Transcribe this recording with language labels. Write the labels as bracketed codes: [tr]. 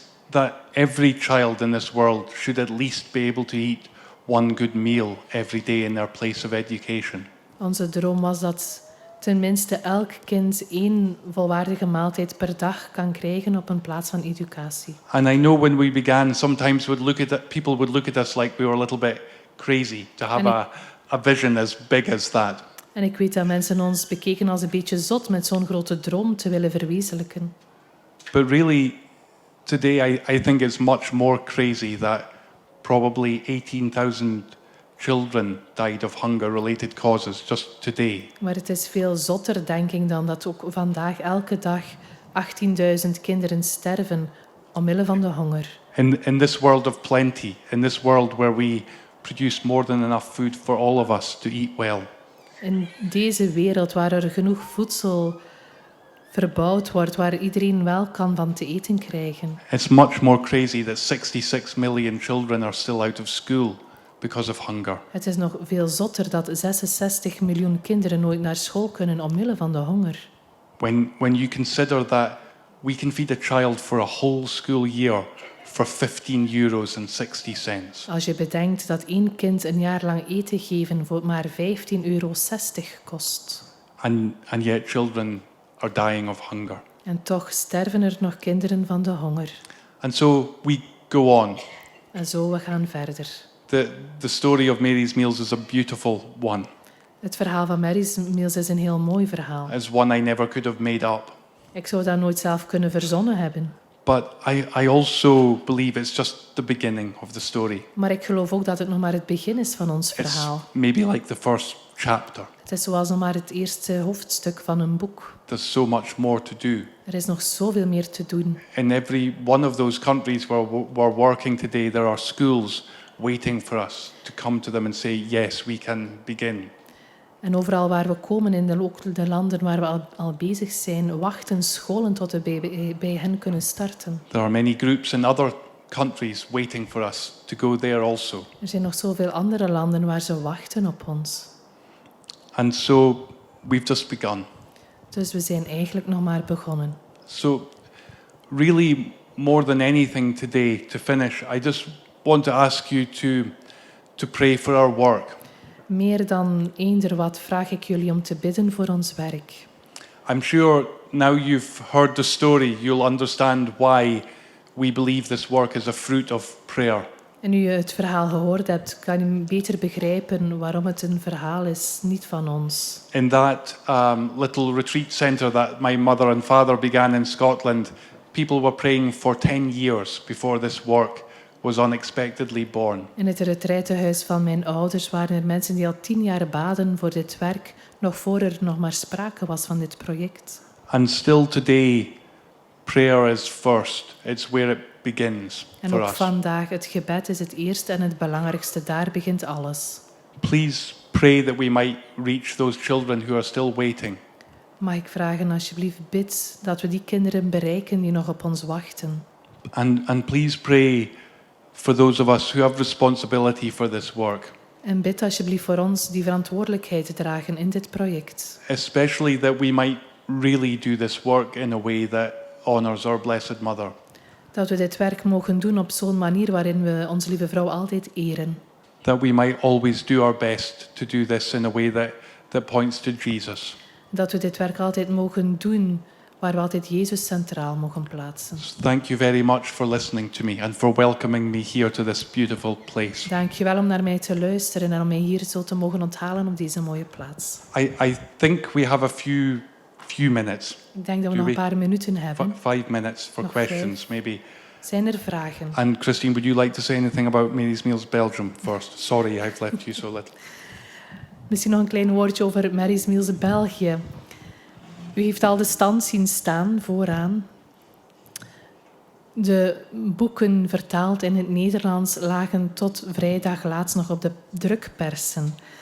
[en] That every child in this world should at least be able to eat one good meal every day in their place of education. [nl] Onze droom was dat tenminste elk kind 1 volwaardige maaltijd per dag kan krijgen op een plaats van educatie. [en] And I know when we began, sometimes people would look at us like we were a little bit crazy to have a vision as big as that. [nl] En ik weet dat mensen ons bekeken als een beetje zot met zo'n grote droom te willen verwezenlijken. [en] But really, today I think it's much more crazy that probably 18,000 children died of hunger-related causes just today. [nl] Maar het is veel zotter, denk ik, dan dat ook vandaag elke dag 18.000 kinderen sterven omwille van de honger. [en] In this world of plenty, in this world where we produce more than enough food for all of us to eat well. [nl] In deze wereld waar er genoeg voedsel verbouwd wordt, waar iedereen wel kan van te eten krijgen. [en] It's much more crazy that 66 million children are still out of school because of hunger. [nl] Het is nog veel zotter dat 66 miljoen kinderen nooit naar school kunnen omwille van de honger. [en] When you consider that we can feed a child for a whole school year for €15.60. [nl] Als je bedenkt dat 1 kind een jaar lang eten geven voor maar €15,60 kost. [en] And yet children are dying of hunger. [nl] En toch sterven er nog kinderen van de honger. [en] And so we go on. [nl] En zo, we gaan verder. [en] The story of Mary's Meals is a beautiful one. [nl] Het verhaal van Mary's Meals is een heel mooi verhaal. [en] It's one I never could have made up. [nl] Ik zou dat nooit zelf kunnen verzonnen hebben. [en] But I also believe it's just the beginning of the story. [nl] Maar ik geloof ook dat het nog maar het begin is van ons [en] It's [nl] verhaal. [en] maybe like the first chapter. [nl] Het is zoals nog maar het eerste hoofdstuk van een boek. [en] There's so much more to do. [nl] Er is nog zoveel meer te doen. [en] In every one of those countries where we're working today, there are schools waiting for us to come to them and say, yes, we can begin. [nl] En overal waar we komen, ook de landen waar we al bezig zijn, wachten scholen tot we bij hen kunnen starten. [en] There are many groups in other countries waiting for us to go there also. [nl] Er zijn nog zoveel andere landen waar ze wachten op ons. [en] And so we've just begun. [nl] Dus we zijn eigenlijk nog maar begonnen. [en] So really, more than anything today, to finish, I just want to ask you to pray for our work. [nl] Meer dan eender wat vraag ik jullie om te bidden voor ons werk. [en] I'm sure now you've heard the story, you'll understand why we believe this work is a fruit of prayer. [nl] En nu je het verhaal gehoord hebt, kan je beter begrijpen waarom het een verhaal is, niet van ons. [en] In that little retreat center that my mother and father began in Scotland, people were praying for 10 years before this work was unexpectedly born. [nl] In het retraitehuis van mijn ouders waren er mensen die al 10 jaar baden voor dit werk, nog voor er nog maar sprake was van dit project. [en] And still today, prayer is first. It's where it begins [nl] En [en] for [nl] ook [en] us. [nl] vandaag, het gebed is het eerste en het belangrijkste, daar begint alles. [en] Please pray that we might reach those children who are still waiting. [nl] Mag ik vragen, alsjeblieft, bid dat we die kinderen bereiken die nog op ons wachten. [en] And please pray for those of us who have responsibility for this work. [nl] En bid alsjeblieft voor ons die verantwoordelijkheid te dragen in dit project. [en] Especially that we might really do this work in a way that honors our Blessed Mother. [nl] Dat we dit werk mogen doen op zo'n manier waarin we onze lieve vrouw altijd eren. [en] That we might always do our best to do this in a way that points to Jesus. [nl] Dat we dit werk altijd mogen doen waar we altijd Jezus centraal mogen plaatsen. [en] So thank you very much for listening to me and for welcoming me here to this beautiful place. [nl] Dank je wel om naar mij te luisteren en om mij hier zo te mogen onthalen op deze mooie plaats. [en] I think we have a few minutes. [nl] Ik denk dat we [en] Do [nl] nog een [en] we- [nl] paar minuten hebben. [en] 5 minutes for [nl] Nog [en] questions, maybe. [nl] Zijn er vragen? [en] And Christine, would you like to say anything about Mary's Meals Belgium first? Sorry, I've left you so little. [nl] Misschien nog een klein woordje over Mary's Meals België. U heeft al de stand zien staan vooraan. De boeken vertaald in het Nederlands lagen tot vrijdag laatst nog op de drukpersen.